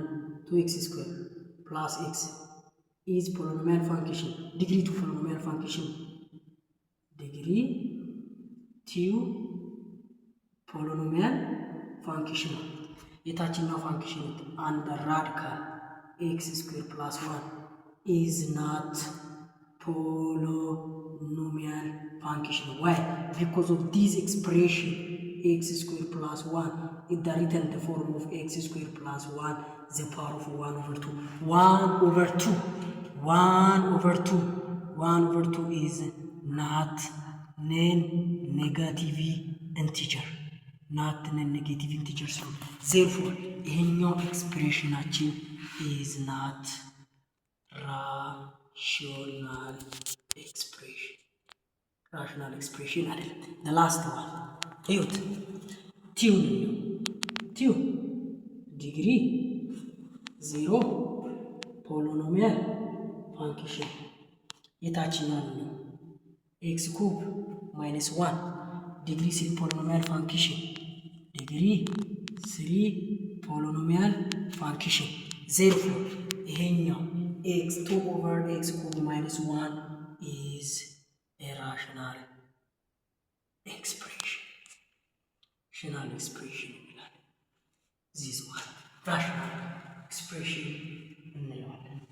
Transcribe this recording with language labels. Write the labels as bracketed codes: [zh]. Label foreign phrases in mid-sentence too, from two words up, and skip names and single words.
[en] 2x square plus x is polynomial function degree 2 polynomial function degree 2 polynomial function። የታችኛው function under radical x square plus 1 is not polynomial function why because of this expression x square plus 1 is the written the form of x square plus 1 the power of 1 over 2 1 over 2 is not non-negative integer so therefore [am] ይሄኛው ኤክስፕሬሽናችን [en] is not rational expression አይደለም። the last one እዩት two degree 0 polynomial function [am] የታችኛው ነው [en] x cube minus 1 degree 3 polynomial function degree 3 polynomial function therefore ይሄኛው x2 over x ኩብ minus 1 is a rational expression. This one rational expression እንለዋለን።